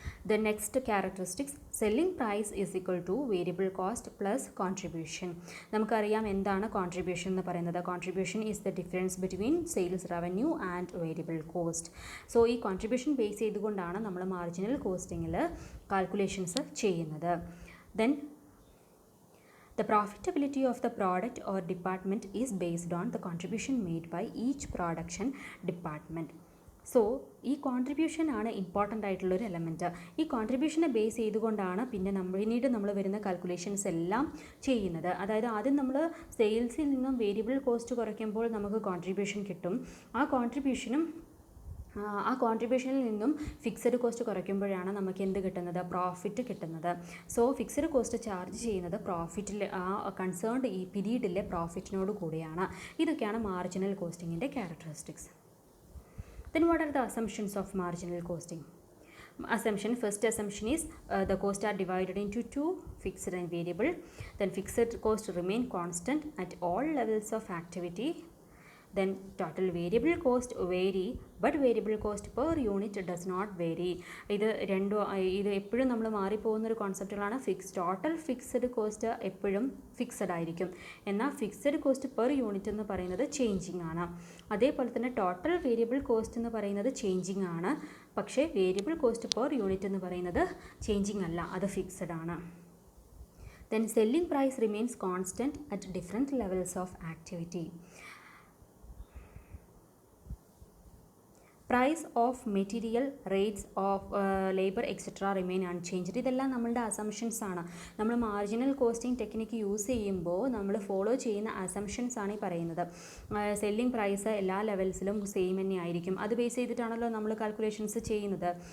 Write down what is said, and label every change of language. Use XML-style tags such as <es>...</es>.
<en>The next characteristics, selling price is equal to variable cost plus contribution.</en> <ml>നമുക്കറിയാം എന്താണ് contribution എന്ന് പറയുന്നത്.</ml> <en>Contribution is the difference between sales revenue and variable cost.</en> <ml>So ഈ contribution base ചെയ്തുകൊണ്ടാണ് നമ്മൾ marginal കോസ്റ്റിങ്ങിൽ calculations ചെയ്യുന്നത്.</ml> <en>Then the profitability of the product or department is based on the contribution made by each production department.</en> <ml>So ഈ contribution ആണ് important ആയിട്ടുള്ളൊരു element. ഈ കോൺട്രിബ്യൂഷനെ base ചെയ്തുകൊണ്ടാണ് പിന്നീട് നമ്മൾ വരുന്ന കാൽക്കുലേഷൻസ് എല്ലാം ചെയ്യുന്നത്. അതായത് ആദ്യം നമ്മൾ സെയിൽസിൽ നിന്നും വേരിയബിൾ കോസ്റ്റ് കുറയ്ക്കുമ്പോൾ നമുക്ക് കോൺട്രിബ്യൂഷൻ കിട്ടും. ആ കോൺട്രിബ്യൂഷനും ആ കോൺട്രിബ്യൂഷനിൽ നിന്നും ഫിക്സഡ് കോസ്റ്റ് കുറയ്ക്കുമ്പോഴാണ് നമുക്ക് എന്ത് കിട്ടുന്നത്, പ്രോഫിറ്റ് കിട്ടുന്നത്. സോ ഫിക്സഡ് കോസ്റ്റ് ചാർജ് ചെയ്യുന്നത് പ്രോഫിറ്റിൽ, ആ കൺസേൺഡ് ഈ പീരീഡിലെ പ്രോഫിറ്റിനോട് കൂടിയാണ്. ഇതൊക്കെയാണ് marginal കോസ്റ്റിങ്ങിൻ്റെ characteristics.</ml> <en>Then what are the assumptions of marginal costing? First assumption is the costs are divided into two, fixed and variable. Then fixed cost remain constant at all levels of activity. Then total variable cost vary, but variable cost per unit does not vary.</en> <ml>ഇത് എപ്പോഴും നമ്മൾ മാറിപ്പോകുന്നൊരു കോൺസെപ്റ്റുകളാണ്. Total fixed cost എപ്പോഴും fixed ആയിരിക്കും, എന്നാൽ fixed cost per unit എന്ന് പറയുന്നത് changing ആണ്. അതേപോലെ തന്നെ ടോട്ടൽ വേരിയബിൾ കോസ്റ്റ് എന്ന് പറയുന്നത് ചേഞ്ചിങ് ആണ്, പക്ഷേ വേരിയബിൾ കോസ്റ്റ് പെർ യൂണിറ്റ് എന്ന് പറയുന്നത് ചേഞ്ചിങ് അല്ല, അത് ഫിക്സഡ് ആണ്.</ml> <en>Then selling price remains constant at different levels of activity. Price of material, rates of labour etcetera remain unchanged.</en> <ml>ഇതെല്ലാം നമ്മളുടെ അസംഷൻസ് ആണ്. നമ്മൾ മാർജിനൽ കോസ്റ്റിംഗ് ടെക്നിക്ക് യൂസ് ചെയ്യുമ്പോൾ നമ്മൾ ഫോളോ ചെയ്യുന്ന അസംഷൻസ് ആണ് ഈ പറയുന്നത്. സെല്ലിംഗ് പ്രൈസ് എല്ലാ ലെവൽസിലും സെയിം തന്നെ ആയിരിക്കും, അത് ബേസ് ചെയ്തിട്ടാണല്ലോ നമ്മൾ കാൽക്കുലേഷൻസ് ചെയ്യുന്നത്.</ml>